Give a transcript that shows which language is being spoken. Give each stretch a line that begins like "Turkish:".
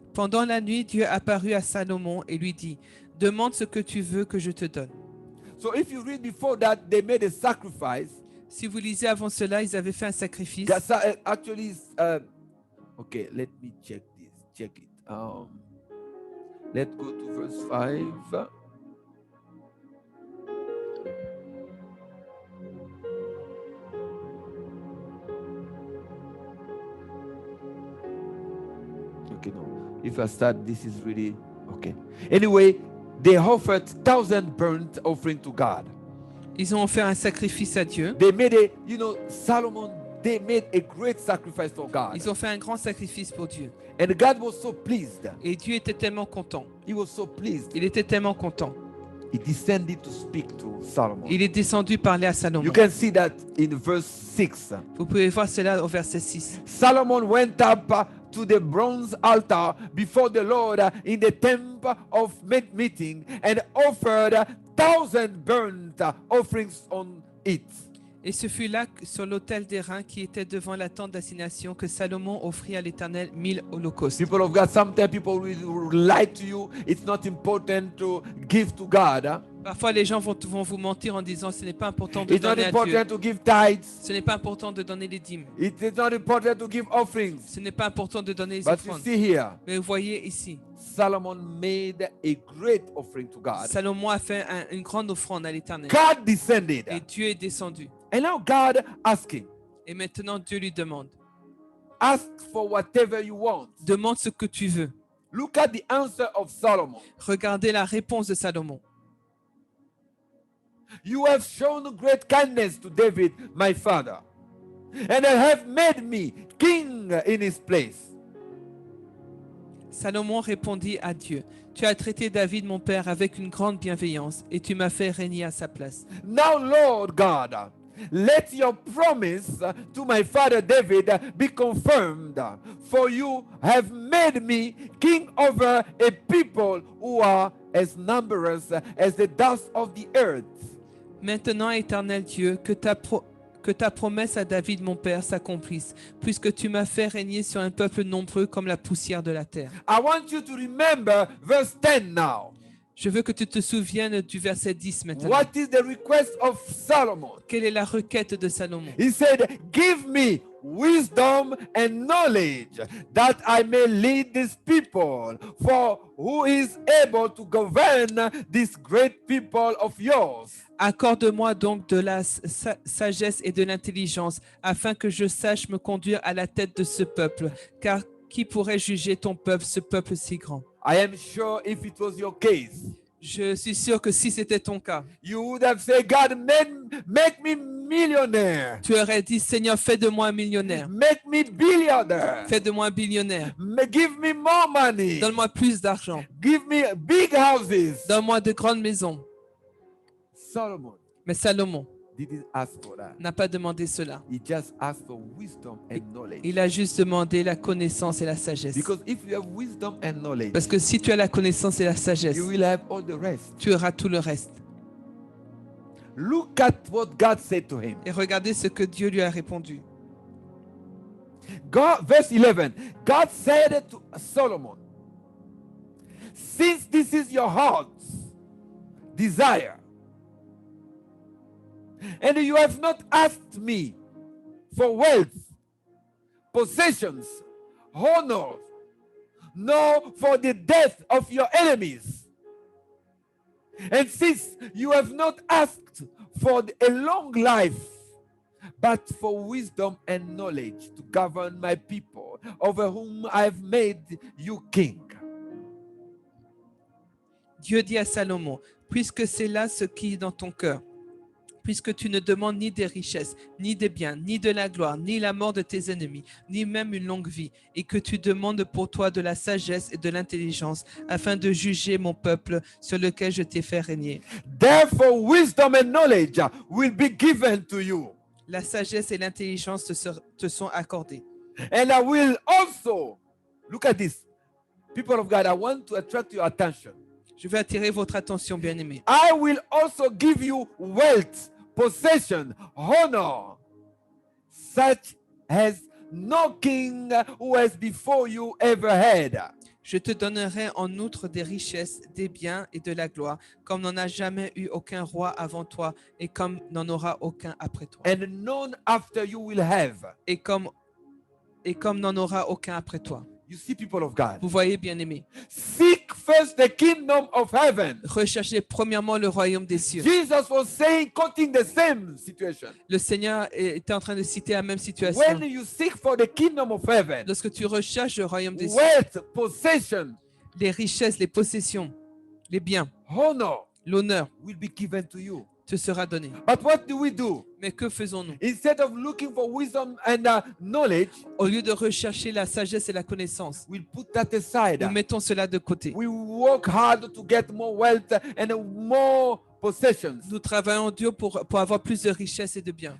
French: Pendant la nuit, Dieu apparut à Salomon et lui dit, demande ce que tu veux que je te donne.
English: So if you read before that, they made a sacrifice.
French: Si vous lisez avant cela, ils avaient fait un sacrifice.
English: Actually, okay, let me check this. Check it. Let's go to verse 5. okay, no. If I start, this is really okay. Anyway, they offered 1,000 burnt offering to God.
French: Ils ont offert un sacrifice à Dieu.
English: They made Solomon, they made a great sacrifice for God.
French: Ils ont fait un grand sacrifice pour Dieu.
English: And God was so pleased.
French: Et Dieu était tellement content.
English: He was so pleased.
French: Il était tellement content.
English: He descended to speak to Solomon.
French: Il est descendu parler à Salomon.
English: You can see that in verse 6.
French: Vous pouvez voir cela au verset 6.
English: Solomon went up to the bronze altar before the Lord in the temple of meeting and offered 1,000 burnt offerings on it.
French: Et ce fut là, sur l'autel d'airain qui était devant la tente d'assignation, que Salomon offrit à l'Éternel 1000 holocaustes.
English: People of God, sometimes people will lie to you. It's not important to give to God.
French: Parfois, les gens vont vous mentir en disant ce n'est pas important de
English: It's not
French: donner à Dieu.
English: important to give tithes.
French: Ce n'est pas important de donner les dîmes.
English: It is not important to give offerings.
French: Ce n'est pas important de donner les
English: But you
French: offrandes.
English: see here,
French: Mais vous voyez ici,
English: Solomon made a great offering to God.
French: Salomon a fait une grande offrande à l'Éternel.
English: God descended.
French: Et Dieu est descendu.
English: And now God asking,
French: Et maintenant, Dieu lui demande,
English: ask for whatever you want.
French: demande ce que tu veux.
English: Look at the answer of Solomon.
French: Regardez la réponse de Salomon.
English: You have shown great kindness to David, my father, and have made me king in his place.
French: Salomon répondit à Dieu, tu as traité David, mon père, avec une grande bienveillance, et tu m'as fait régner à sa place.
English: Now, Lord God, let your promise to my father David be confirmed, for you have made me king over a people who are as numerous as the dust of the earth.
French: Maintenant, éternel Dieu, que ta promesse à David, mon père, s'accomplisse, puisque tu m'as fait régner sur un peuple nombreux comme la poussière de la terre.
English: I want you to remember verse 10 now.
French: Je veux que tu te souviennes du verset 10 maintenant.
English: What is the request of Solomon?
French: Quelle est la requête de Salomon?
English: He said, give me wisdom and knowledge that I may lead these people, for who is able to govern this great people of yours?
French: Accorde-moi donc de la sagesse et de l'intelligence, afin que je sache me conduire à la tête de ce peuple, car qui pourrait juger ton peuple, ce peuple si grand?
English: I am sure if it was your case,
French: Je suis sûr que si c'était ton cas,
English: you would have said, God, make me millionaire.
French: tu aurais dit, Seigneur, fais de moi un millionnaire,
English: Make me billionaire.
French: fais de moi un billionnaire,
English: Give me more money.
French: donne-moi plus d'argent,
English: Give me big houses.
French: donne-moi de grandes maisons.
English: Solomon
French: Mais Salomon
English: didn't ask for that.
French: n'a pas demandé cela.
English: He just asked for wisdom and knowledge.
French: Il a juste demandé la connaissance et la sagesse.
English: Because if you have wisdom and knowledge,
French: Parce que si tu as la connaissance et la sagesse,
English: you will have all the rest.
French: tu auras tout le reste.
English: Look at what God said to him.
French: Et regardez ce que Dieu lui a répondu.
English: God, verse 11, God said to Solomon, since this is your heart's desire, and you have not asked me for wealth, possessions, honor, nor for the death of your enemies, and since you have not asked for a long life, but for wisdom and knowledge to govern my people, over whom I have made you king.
French: Dieu dit à Salomon, puisque c'est là ce qui est dans ton cœur, puisque tu ne demandes ni des richesses, ni des biens, ni de la gloire, ni la mort de tes ennemis, ni même une longue vie, et que tu demandes pour toi de la sagesse et de l'intelligence, afin de juger mon peuple sur lequel je t'ai fait régner.
English: Therefore, wisdom and knowledge will be given to you.
French: La sagesse et l'intelligence te sont accordées.
English: And I will also, look at this. People of God, I want to attract your attention.
French: Je vais attirer votre attention, bien-aimés.
English: I will also give you wealth, possession, honor, such as no king who has before you ever had.
French: Je te donnerai en outre des richesses, des biens et de la gloire, comme n'en a jamais eu aucun roi avant toi et comme n'en aura aucun après toi.
English: And none after you will have.
French: Et comme n'en aura aucun après toi.
English: You see, people of God,
French: Vous voyez, bien-aimés,
English: seek first the kingdom of heaven.
French: Recherchez premièrement le royaume des cieux.
English: Jesus was saying, quoting the same situation.
French: Le Seigneur était en train de citer la même situation.
English: When you seek for the kingdom of heaven,
French: Lorsque tu recherches le royaume des cieux,
English: wealth, possession,
French: les richesses, les possessions, les biens,
English: honor
French: l'honneur
English: will be given to you.
French: te sera donné.
English: But what do we do?
French: Mais que faisons-nous?
English: Instead of looking for wisdom and knowledge,
French: Au lieu de rechercher la sagesse et la connaissance,
English: we'll put that aside.
French: nous mettons cela de côté.
English: We work hard to get more wealth and more possessions.
French: Nous travaillons dur pour avoir plus de richesses et de biens.